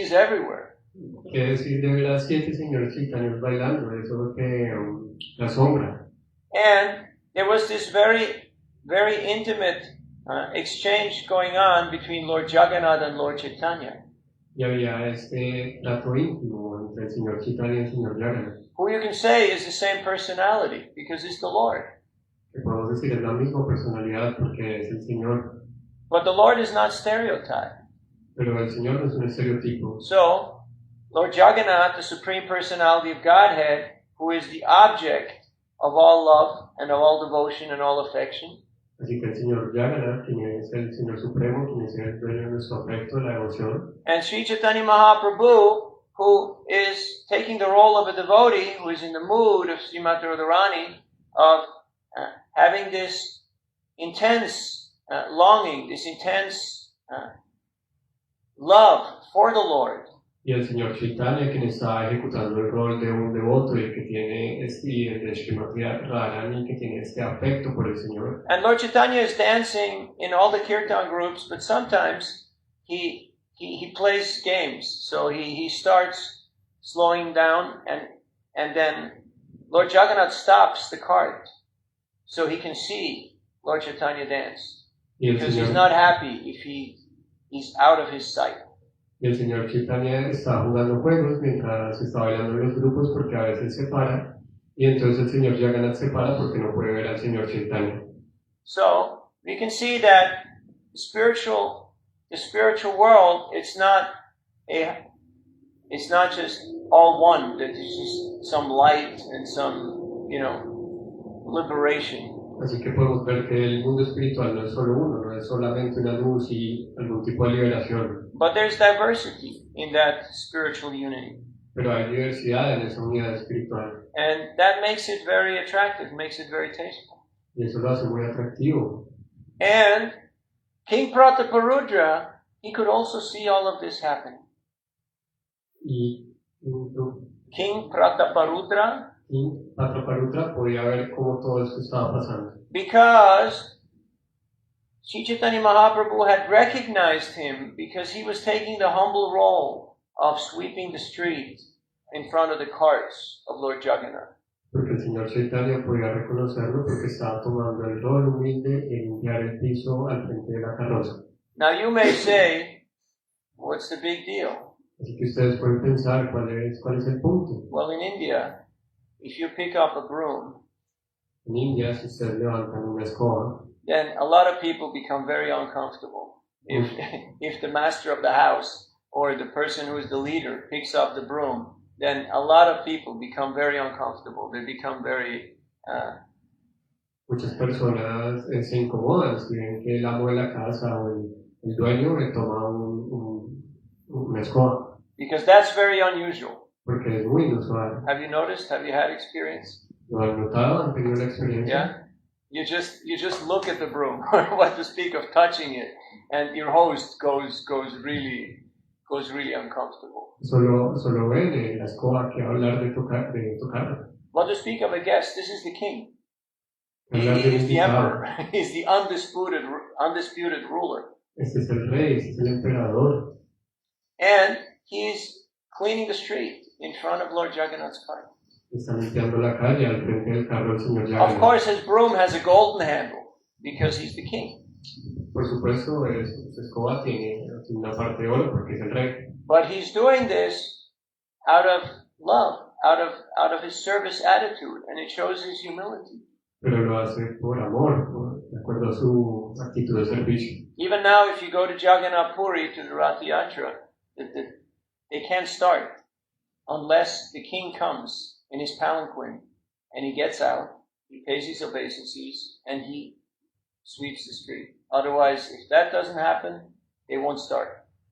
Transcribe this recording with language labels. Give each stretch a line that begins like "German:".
English: He's everywhere.
Spanish: ¿Qué decir de ver a 7 señores Chaitanyas bailando? Eso es que la asombra.
English: And there was this very, very intimate exchange going on between Lord Jagannath and Lord Chaitanya.
Spanish: Y había este trato íntimo entre el señor Chaitanya y el señor Jagannath.
English: Who you can say is the same personality because it's the Lord.
Spanish: Que podemos decir es la misma personalidad porque es el Señor.
English: But the Lord is not stereotyped.
Spanish: Pero el Señor no es un estereotipo.
English: So, Lord Jagannath, the Supreme Personality of Godhead, who is the object of all love and of all devotion and all affection.
Spanish: Así que el Señor Jagannath, quien es el Señor Supremo, quien es el dueño de nuestro afecto, la devoción.
English: And Sri Chaitanya Mahaprabhu, who is taking the role of a devotee, who is in the mood of Srimati Radharani, of having this intense longing, this intense love for the Lord.
Spanish: Y el señor Chaitanya, quien está ejecutando el rol de un devoto y que tiene de Srimati Radharani, que tiene este afecto por el Señor.
English: And Lord Chaitanya is dancing in all the kirtan groups, but sometimes he plays games. So he starts slowing down and then Lord Jagannath stops the cart so he can see Lord Chaitanya dance. Because he's not happy if he's out of his sight.
Spanish: Y el señor Chaitanya está jugando juegos mientras está bailando en los grupos porque a veces se para y entonces el señor Jagannath se para porque no puede ver al señor Chaitanya.
English: So we can see that the spiritual world, it's not just all one, that there's just some light and some, liberation.
Spanish: Así que podemos ver que el mundo espiritual no es solo uno, no es solamente una luz y algún tipo de liberación.
English: But there's diversity in that spiritual unity.
Spanish: pero hay diversidad en esa unidad espiritual
English: And that makes it very attractive, makes it very tasteful.
Spanish: y eso lo hace muy atractivo.
English: And King Prataparudra, he could also see all of this happening.
Spanish: Y
English: King Prataparudra,
Spanish: Prataparudra podía ver cómo todo esto estaba pasando.
English: because Sri Chaitanya Mahaprabhu had recognized him because he was taking the humble role of sweeping the street in front of the carts of Lord Jagannath.
Spanish: Porque el señor Chaitanya podía reconocerlo porque estaba tomando el rol humilde de limpiar el piso al frente de la carroza.
English: Now you may say, what's the big deal?
Spanish: Así que ustedes pueden pensar cuál es el punto.
English: Well, in India, if you pick up a broom,
Spanish: En India, si ustedes levantan una escoba,
English: then a lot of people become very uncomfortable. If the master of the house or the person who is the leader picks up the broom, then a lot of people become very uncomfortable. They become very...
Spanish: muchas personas se incomodan si ven que el amo de la casa o el dueño le toma una escoba.
English: Because that's very unusual.
Spanish: Porque es muy inusual.
English: Have you noticed? Have you had experience?
Spanish: ¿Lo han notado? ¿Han tenido la experiencia?
English: Yeah? You just look at the broom, what to speak of touching it, and your host goes really uncomfortable.
Spanish: Solo ven la escoba que hablar de tocarla.
English: What to speak of a guest? This is the king. He
Spanish: Hablar de
English: is the
Spanish: invitado.
English: emperor. He's the undisputed ruler.
Spanish: Este es el rey, este es el emperador.
English: And he's cleaning the street in front of Lord Jagannath's cart.
Spanish: Está limpiando la calle al frente del carro del señor
English: Of
Spanish: Jagannath.
English: course, his broom has a golden handle because he's the king.
Spanish: Por supuesto, su escoba tiene una parte de oro porque es el rey.
English: But he's doing this out of love, out of his service attitude, and it shows his humility.
Spanish: Pero lo hace por amor, de acuerdo a su actitud de servicio.
English: Even now, if you go to Jagannath Puri, to the Rath Yatra, they can't start unless the king comes in his palanquin and he gets out, he pays his obeisances, and he sweeps the street. Otherwise, if that doesn't happen, they won't start.